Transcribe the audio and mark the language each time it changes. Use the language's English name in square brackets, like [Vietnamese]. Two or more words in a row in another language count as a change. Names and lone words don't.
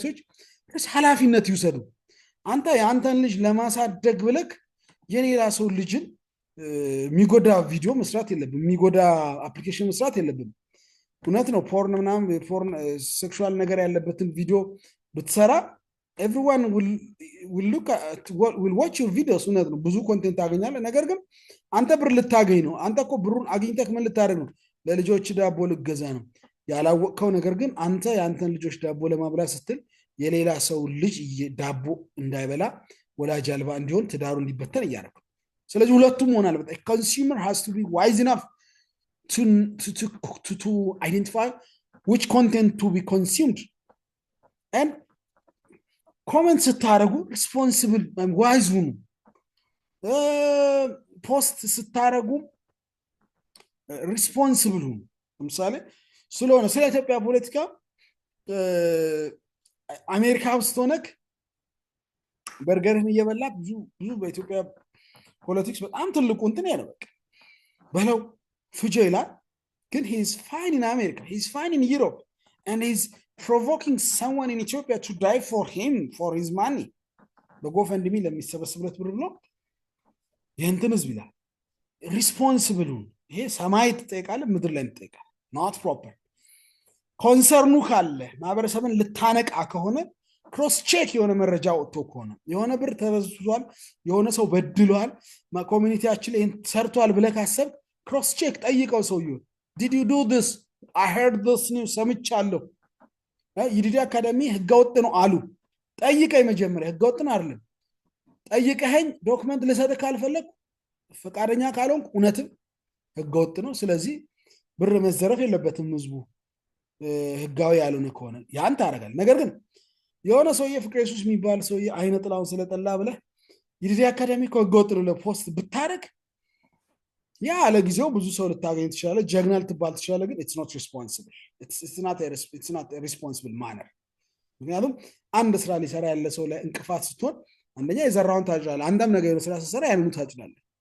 [Amharic] ሰዎች ኃላፊነት ይውሰዱ። አንተ የአንተን ልጅ ለማሳደግ ብለክ የሌላ ሰው ልጅን የሚጎዳ ቪዲዮ መስራት የለብም፣ የሚጎዳ አፕሊኬሽን መስራት የለብም። እውነት ነው። ፖርን ምናምን ፖርን ሴክሹዋል ነገር ያለበትን ቪዲዮ ብትሰራ [English] everyone will watch your videos። [Amharic] እውነት ነው፣ ብዙ ኮንቴንት ታገኛለህ። ነገር ግን አንተ ብር ልታገኝ ነው። አንተ እኮ ብሩን አግኝተህ ምን ልታደርግ ነው? ለልጆች ዳቦ ልገዛ ነው ያላወቅከው። ነገር ግን አንተ የአንተን ልጆች ዳቦ ለማብላት ስትል የሌላ ሰው ልጅ ዳቦ እንዳይበላ ወላጅ አልባ እንዲሆን ትዳሩ እንዲበተን እያደረግ። ስለዚህ ሁለቱም መሆን አለበት። [English] consumer has to be wise enough to identify which content to be consumed and [Amharic] ኮመንት ስታደርጉ ሪስፖንስብል ዋይዝ ሁኑ። ፖስት ስታደርጉ ሪስፖንስብል ሁኑ። ለምሳሌ ስለሆነ ስለ ኢትዮጵያ ፖለቲካ አሜሪካ ውስጥ ሆነክ በርገርህን እየበላ ብዙ በኢትዮጵያ ፖለቲክስ በጣም ትልቁ እንትን ያለው በቃ በለው ፍጆ ይላል። ግን [English] he is fine in America, he is fine in Europe, and he is provoking someone in Ethiopia to die for him, for his money. [Amharic] በጎፈንድሚ ለሚሰበስብለት ብር ብሎ የእንትን ህዝብ ይላል። ሪስፖንስብል ሁን። ይሄ ሰማይ ትጠይቃለህ፣ ምድር ላይ ትጠይቃለህ። [English] not proper [Amharic] ኮንሰርኑ ካለ ማህበረሰብን ልታነቃ ከሆነ [English] cross check [Amharic] የሆነ መረጃ ወጥቶ ከሆነ የሆነ ብር ተበዝቷል፣ የሆነ ሰው በድሏል፣ ኮሚኒቲያችን ላይ ሰርቷል ብለህ ካሰብ [English] cross check [Amharic] ጠይቀው። ሰውየው [English] did you do this? I heard this news [Amharic] ሰምቻለሁ። ይዲዲ አካዳሚ ህገወጥ ነው አሉ። ጠይቀኝ መጀመሪያ። ህገወጥ ነው አይደለም ጠይቀኸኝ ዶክመንት ልሰጥህ ካልፈለግ ፈቃደኛ ካልሆንክ እውነትም ህገወጥ ነው። ስለዚህ ብር መዘረፍ የለበትም ህዝቡ ህጋዊ ያልሆነ ከሆነ ያን ታደርጋለህ። ነገር ግን የሆነ ሰውዬ ፍቅረ ኢየሱስ የሚባል ሰውዬ አይነ ጥላውን ስለጠላ ብለህ የዲዲ አካዳሚ እኮ ህገወጥ ነው ፖስት ብታደርግ ያ ለጊዜው ብዙ ሰው ልታገኝ ትችላለህ፣ ጀግና ልትባል ትችላለህ። ግን [English] it's not responsible it's not responsible manner። [Amharic] ምክንያቱም አንድ ስራ ሊሰራ ያለ ሰው ላይ እንቅፋት ስትሆን አንደኛ የዘራውን ታጭላለህ፣ አንዳም ነገር ስራ ስትሰራ ያንኑ ታጭላለህ።